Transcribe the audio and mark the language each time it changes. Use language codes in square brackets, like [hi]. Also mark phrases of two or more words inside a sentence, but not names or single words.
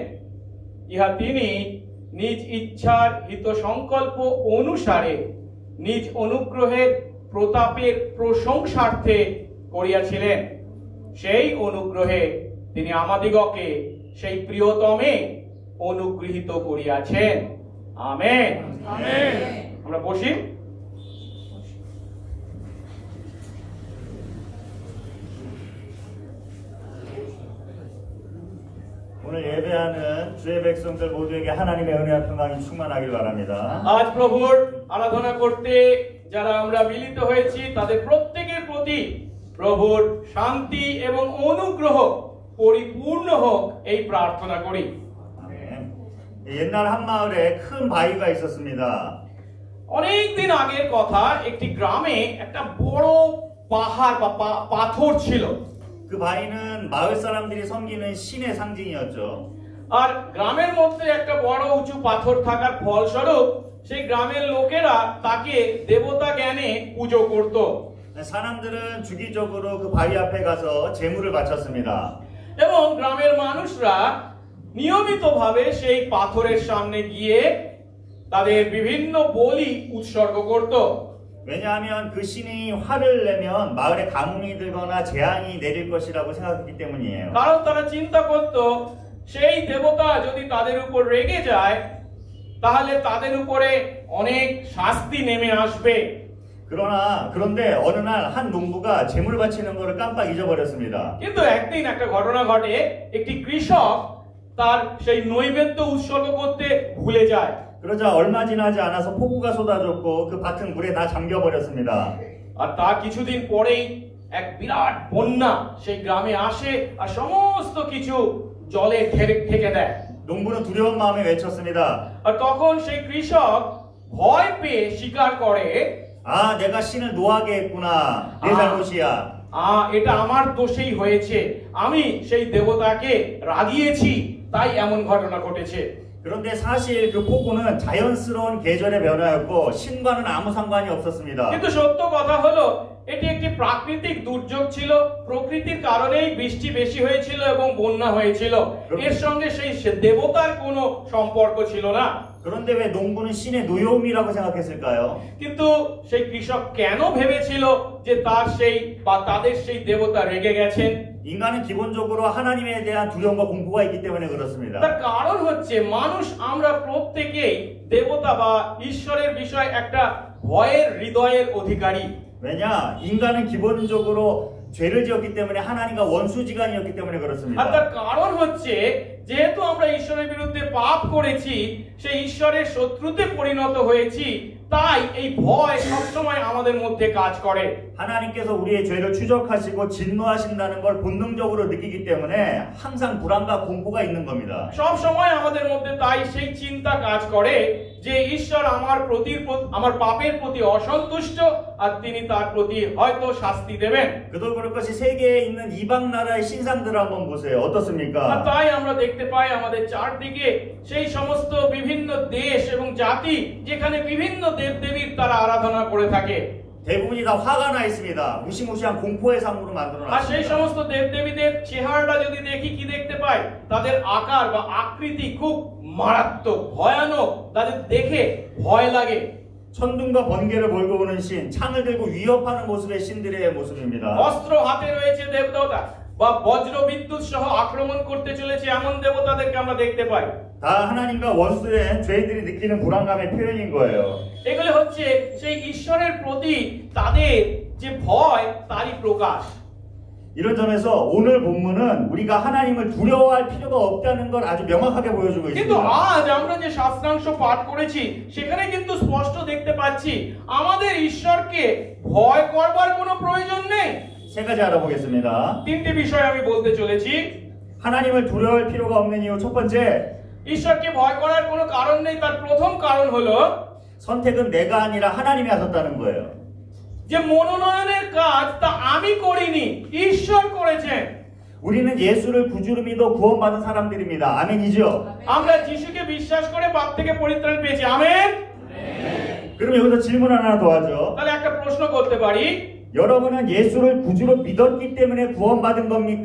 [bn] ইহা তিনি নিজ ইচ্ছার হিত সংকল্প অনুসারে নিজ অনুগ্রহের প্রতাপের প্রশংসার্থে করিয়াছিলেন। সেই অনুগ্রহে তিনি আমাদিগকে সেই প্রিয়তমে অনুগৃহীত করিয়াছেন। আমেন। আমেন। আমরা বসি। [ko] 오늘 예배하는 주의 백성들 모두에게 하나님의 은혜와 평강이 충만하길 바랍니다. [bn] আজ প্রভুর আরাধনা করতে যারা আমরা মিলিত হয়েছি তাদের প্রত্যেকের প্রতি প্রভুর শান্তি এবং অনুগ্রহ পরিপূর্ণ হোক এই প্রার্থনা করি। [ko] 아멘. 옛날 한 마을에 큰 바위가 있었습니다. [bn] অনেক দিন আগের কথা, একটি গ্রামে একটা বড় পাহাড় বা পাথর ছিল। [ko] 그 바위는 마을 사람들이 섬기는 신의 상징이었죠. [bn] আর গ্রামের মধ্যে একটা বড় উঁচু পাথর থাকার ফলস্বরূপ সেই গ্রামের লোকেরা তাকে দেবতা জ্ঞানে পুজো করত। [ko] 사람들은 주기적으로 그 바위 앞에 가서 제물을 바쳤습니다. [bn] এবং গ্রামের মানুষরা নিয়মিতভাবে সেই পাথরের সামনে গিয়ে তাদের বিভিন্ন বলি উৎসর্গ করত। [ko] 왜냐하면 그 신이 화를 내면 마을에 가뭄이 들거나 재앙이 내릴 것이라고 생각했기 때문이에요. [bn] কারণ তারা চিন্তা করত, সেই দেবতা যদি তাদের উপর রেগে যায় তাহলে তাদের উপরে অনেক শাস্তি নেমে আসবে। [ko] 그런데 어느 날 한 농부가 제물 바치는 거를 깜빡 잊어버렸습니다. [bn] কিন্তু একদিন একটা ঘটনা ঘটে, একটি কৃষক তার সেই নৈবেদ্য উৎসর্গ করতে ভুলে যায়। [ko] 그러자 얼마 지나지 않아서 폭우가 쏟아졌고 그 밭은 물에 다 잠겨버렸습니다. [bn] আর তার কিছুদিন পরেই এক বিরাট বন্যা সেই গ্রামে আসে আর সমস্ত কিছু জলে ঢেকে দেয়। [ko] 농부는 두려운 마음에 외쳤습니다. [bn] আর তখন সেই কৃষক ভয় পেয়ে স্বীকার করে, [ko] 내가 신을 노하게 했구나. 내 잘못이야. [bn] এটা আমার দোষেই হয়েছে, আমি সেই দেবতাকে রাগিয়েছি, তাই এমন ঘটনা ঘটেছে। [ko] 그런데 사실 그 폭우는 자연스러운 계절의 변화였고 신과는 아무 상관이 없었습니다. [bn] কিন্তু সত্য কথা হলো এটি একটি প্রাকৃতিক দুর্যোগ ছিল, প্রকৃতির কারণেই বৃষ্টি বেশি হয়েছিল এবং বন্যা হয়েছিল, এর সঙ্গে সেই দেবতার কোনো সম্পর্ক ছিল না। [ko] 그런데 왜 농부는 신의 노여움이라고 생각했을까요? [bn] কিন্তু সেই কৃষক কেন ভেবেছিল যে তাদের সেই দেবতা রেগে গেছেন? [ko] 인간은 기본적으로 하나님에 대한 두려움과 공포가 있기 때문에 그렇습니다. [bn] তার কারণ হচ্ছে মানুষ আমরা প্রত্যেকেই দেবতা বা ঈশ্বরের বিষয়ে একটা ভয়ের হৃদয়ের অধিকারী। [ko] 왜냐? 인간은 기본적으로 죄를 지었기 때문에 하나님과 원수지간이었기 때문에 그렇습니다. [bn] আর তার কারণ হচ্ছে যেহেতু আমরা ঈশ্বরের বিরুদ্ধে পাপ করেছি, সেই ঈশ্বরের শত্রুতে পরিণত হয়েছি, তাই এই ভয় সবসময় আমাদের মধ্যে কাজ করে। [ko] 하나님께서 우리의 죄를 추적하시고 진노하신다는 걸 본능적으로 느끼기 때문에 항상 불안과 공포가 있는 겁니다. [bn] সব সময় আমাদের মধ্যে তাই সেই চিন্তা কাজ করে যে ঈশ্বর আমার পাপের প্রতি অসন্তুষ্ট আর তিনি তার প্রতি হয়তো শাস্তি দেবেন। [ko] 그도 그럴 것이 세계에 있는 이방 나라의 신상들을 한번 보세요. 어떻습니까? [bn] আর তাই আমরা দেখতে পাই আমাদের চারদিকে সেই সমস্ত বিভিন্ন দেশ এবং জাতি যেখানে বিভিন্ন দেবদেবীর তারা আরাধনা করে থাকে। [ko] 대부분이 다 화가 나 있습니다. 무시무시한 공포의 삶으로 만들어 [bn] আর সেই [ko] 놨습니다. [bn] সমস্ত দেবদেবীদের চেহারাটা যদি দেখি কি দেখতে পাই, তাদের আকার বা আকৃতি খুব মারাত্মক, ভয়ানক, তাদের দেখে ভয় লাগে। [ko] 천둥과 번개를 몰고 오는 신, 창을 들고 위협하는 모습의 신들의 모습입니다. [bn] অস্ত্র হাতে রয়েছে দেবতা বা বজ্র বিদ্যুৎ সহ আক্রমণ করতে চলেছে এমন দেবতাদেরকে আমরা দেখতে পাই। [ko] 다 하나님과 원수된 죄인들이 느끼는 불안감의 표현인 거예요. [bn] এগুলো হচ্ছে সেই ঈশ্বরের প্রতি তাদের যে ভয় তারই প্রকাশ। [ko] 이런 점에서 오늘 본문은 우리가 하나님을 두려워할 필요가 없다는 걸 아주 명확하게 보여주고 [bn] কিন্তু [ko] 있습니다. [bn] আজ আমরা যে শাস্ত্রাংশ পাঠ করেছি সেখানে কিন্তু স্পষ্ট দেখতে পাচ্ছি আমাদের ঈশ্বরকে ভয় করবার কোনো প্রয়োজন নেই। [ko] 세 가지 알아보겠습니다. [bn] তিনটি বিষয় আমি বলতে চলেছি। [ko] 하나님을 두려워할 필요가 없는 이유 첫 번째, [bn] ঈশ্বরকে ভয় করার কোনো কারণ নেই, তার প্রথম কারণ হলো [ko] 선택은 내가 아니라 하나님이 하셨다는 거예요. [bn] যে মনোনয়নের কাজ তা আমি করিনি, ঈশ্বর করেছেন। [ko] 우리는 예수를 구주로 믿어 구원받은 사람들입니다. 아멘이죠? [bn] আমরা যিশুকে বিশ্বাস করে পাপ থেকে পরিত্রাণ পেয়েছি। আমেন। [ko] 그럼 여기서 질문 하나 더 하죠. [bn] তাহলে একটা প্রশ্ন করতে পারি, [ko] 여러분은 예수를 구주로 믿었기 때문에 구원받은 겁니까?